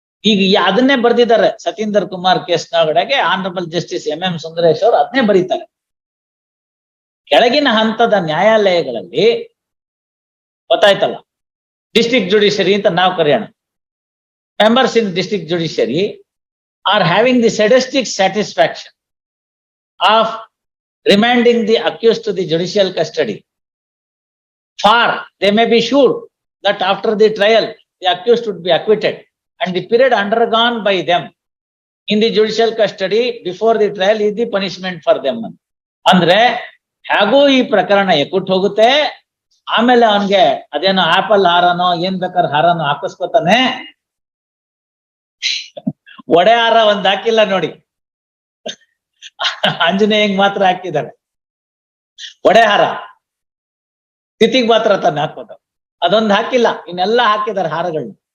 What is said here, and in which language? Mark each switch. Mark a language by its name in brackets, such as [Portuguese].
[Kannada] ಈಗ ಅದನ್ನೇ ಬರ್ದಿದ್ದಾರೆ Satinder Kumar ಕೇಸ್ನೊಳಗಡೆಗೆ honourable justice MM Sundaresh ಅವರು ಅದನ್ನೇ ಬರೀತಾರೆ. ಕೆಳಗಿನ ಹಂತದ ನ್ಯಾಯಾಲಯಗಳಲ್ಲಿ ಗೊತ್ತಾಯ್ತಲ್ಲ, ಡಿಸ್ಟ್ರಿಕ್ಟ್ ಜುಡಿಷರಿ ಅಂತ ನಾವು ಕರೆಯೋಣ. [English] Members in district judiciary are having the sadistic satisfaction of remanding the accused to the judicial custody, for they may be sure that after the trial the accused would be acquitted and the period undergone by them in the judicial custody before the trial is the punishment for them. [Kannada] ಅಂದ್ರೆ ಹೇಗೂ ಈ ಪ್ರಕರಣ ಎಕ್ಕುಟ್ ಹೋಗುತ್ತೆ, ಆಮೇಲೆ ಅವನ್ಗೆ ಅದೇನೋ apple ಹಾರನೋ ಏನ್ ಬೇಕಾದ್ರೆ ಹಾರನೋ ಹಾಕಿಸ್ಕೊತಾನೆ. ಒಡೆ ಹಾರ ಒಂದ್ ಹಾಕಿಲ್ಲ ನೋಡಿ, ಆಂಜನೇಯಂಗ್ ಮಾತ್ರ ಹಾಕಿದ್ದಾರೆ ಒಡೆ ಹಾರ, ತಿಥಿಗ್ ಮಾತ್ರ ತಾನೆ ಹಾಕೋದು, ಅದೊಂದು ಹಾಕಿಲ್ಲ, ಇನ್ನೆಲ್ಲ ಹಾಕಿದ್ದಾರೆ ಹಾರಗಳನ್ನ.